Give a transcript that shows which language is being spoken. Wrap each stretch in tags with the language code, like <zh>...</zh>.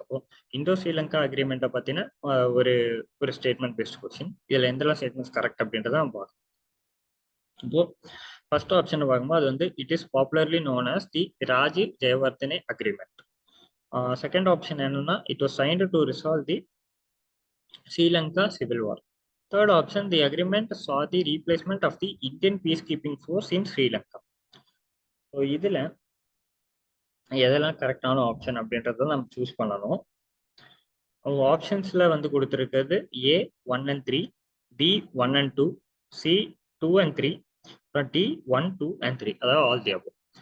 <ta>அப்போ இந்தோ ஸ்ரீலங்கா அக்ரிமெண்ட்டை பத்தின ஒரு ஒரு ஸ்டேட்மெண்ட் பேஸ்டு கொஸ்டின். இதுல எந்தெல்லாம் ஸ்டேட்மெண்ட்ஸ் கரெக்ட் அப்படின்றத நம்ம பார்க்கணும். இப்போ ஃபர்ஸ்ட் ஆப்ஷன் பார்க்கும்போது அது வந்து</ta> <en>It is popularly known as the Rajiv Jayewardene agreement. Second option</en> <ta>என்னன்னா</ta> <en>It was signed to resolve the Sri Lanka civil war. Third option, the agreement saw the replacement of the Indian peacekeeping force in Sri Lanka.</en> <ta>So இதில் எதெல்லாம் கரெக்டான option அப்படின்றத நம்ம choose பண்ணணும். ஆப்ஷன்ஸில் வந்து கொடுத்துருக்கிறது ஏ 1 and 3, B 1 and 2, C 2 and 3, அப்புறம் D 1, 2 and 3, அதாவது ஆல் தி அபோவ்.</ta>